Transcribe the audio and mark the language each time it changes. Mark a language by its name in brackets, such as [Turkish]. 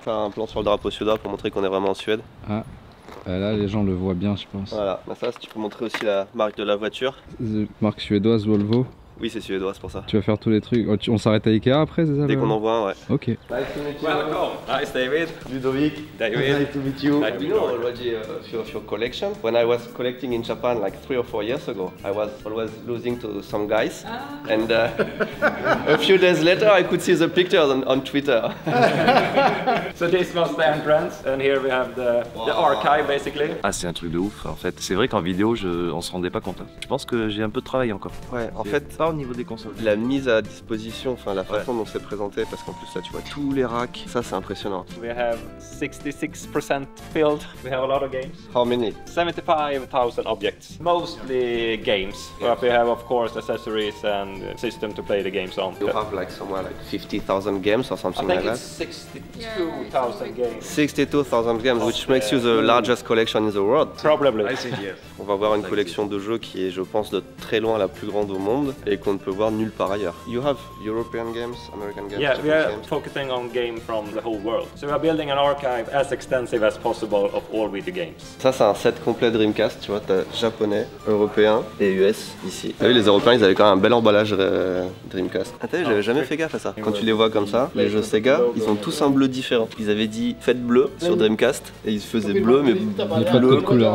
[French] Faire un plan sur le drapeau suédois pour montrer qu'on est vraiment en Suède. Ah, là les gens le voient bien je pense. Voilà, bah ça si tu peux montrer aussi la marque de la voiture. Marque suédoise Volvo. Oui, c'est suédois, c'est pour ça. Tu vas faire tous les trucs. Oh, on s'arrête à Ikea après, c'est ça? Dès qu'on en voit un, ouais. Ok. [English] Nice David. Ludovic. David. Nice to meet you. You know already your collection. When I was collecting in Japan like 3 or 4 years ago, I was always losing to some guys. And a few days later, I could see the pictures on Twitter. So this was the entrance, and here we have the archive basically. [French] Ah, c'est un truc de ouf en fait. C'est vrai qu'en vidéo, on se rendait pas compte. Je pense que j'ai un peu de travail encore. Ouais, en fait, pas au niveau des consoles. La mise à disposition, enfin la façon dont c'est présenté, parce qu'en plus là tu vois tous les racks, ça c'est impressionnant. [English] We have 66% filled. We have a lot of games. How many? 75,000 objects. Mostly games, but we have of course accessories and system to play the games on. You have like somewhere like 50,000 games or something like that? I think it's 62,000 games. 62,000 games, which makes you the largest collection in the world. Probably. I think yes. [French] On va voir une collection de jeux qui est, je pense, de très loin la plus grande au monde et qu'on ne peut voir nulle part ailleurs. [English] You have European games, American games, Yeah, we are games. focusing on games from the whole world. So we are building an archive as extensive as possible of all video games. [French] Ça, c'est un set complet Dreamcast, tu vois, t'as japonais, européen et US ici. T'as vu, les Européens, ils avaient quand même un bel emballage Dreamcast. Ah, t'as vu, j'avais jamais fait gaffe à ça. Quand tu les vois comme ça, les jeux Sega, ils ont tous un bleu différent. Ils avaient dit faites bleu sur Dreamcast et ils se faisaient bleu, mais pas de code couleur.